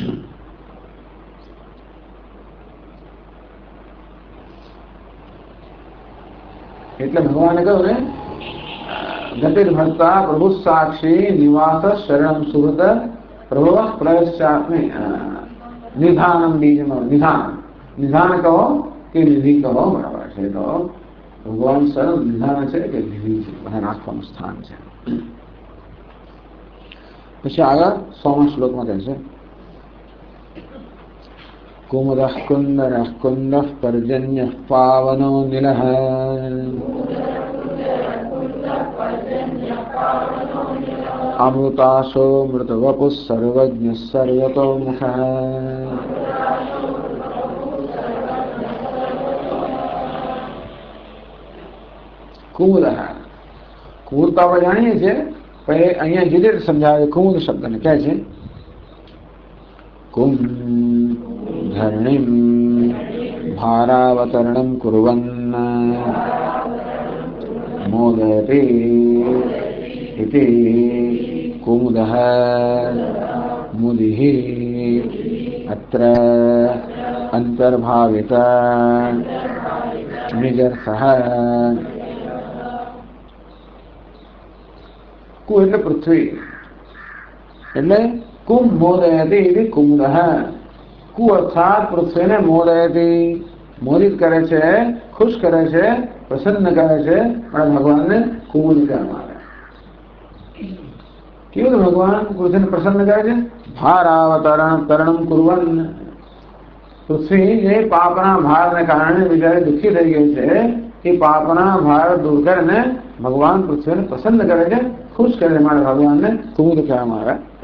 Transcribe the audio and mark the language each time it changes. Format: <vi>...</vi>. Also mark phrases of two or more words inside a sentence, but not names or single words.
<gu>એટલે ભગવાને કહ્યું ને,</gu> <sa>ગતિર્ભર્તા પ્રભુ સાક્ષી નિવાસ શરણમ સુહૃત પ્રભવ પ્રયશ્ચાત્મે નિધાનમ બીજમ.</sa> <gu>નિધાન કહો કે નિધિ કહો, બરાબર છે. તો ભગવાન સરળ નિધાન છે કે નિધિ છે, બધા રાખવાનું સ્થાન છે. પછી આગળ 100મા શ્લોકમાં કહે છે,</gu> <sa>कुमुदः कुन्दरः कुन्दः पर्जन्यः पावनो निलः अमृताशो मृतवपुः सर्वज्ञः सर्वतोमुखः.</sa> <gu>કુમુદઃ, કુમુદતા આપણે જાણીએ છીએ, પણ અહીંયા જુદી રીતે સમજાવે. કુમુદ શબ્દને કહે છે</gu> <sa>કુમ ધરણીમ ભારાવતરણમ કુર્વન્ન મોદયતિ ઇતિ कुमुदः मुदिः अत्र अंतर्भावित निजर्षः कु</sa> <gu>એટલે પૃથ્વી એટલે</gu> <sa>કુમ મોદયતિ ઇતિ કુમુદઃ</sa> <gu>કુ અર્થાત પૃથ્વીને મોદયતિ મોદિત કરે છે ખુશ કરે છે પ્રસન્ન કરે છે અને ભગવાનને કુમુદ કહેવામાં આવે કેવું ભગવાન પૃથ્વીને પ્રસન્ન કરે છે</gu> <sa>ભારાવતરણ તરણમ કુર્વન</sa> <gu>પૃથ્વી જે પાપના ભારને કારણે બિચારી દુઃખી થઈ ગઈ છે એ પાપના ભાર દૂર કરીને ભગવાન પૃથ્વીને પ્રસન્ન કરે છે ખુશ કરે માટે ભગવાનને કુમુદ કહેવામાં આવે</gu>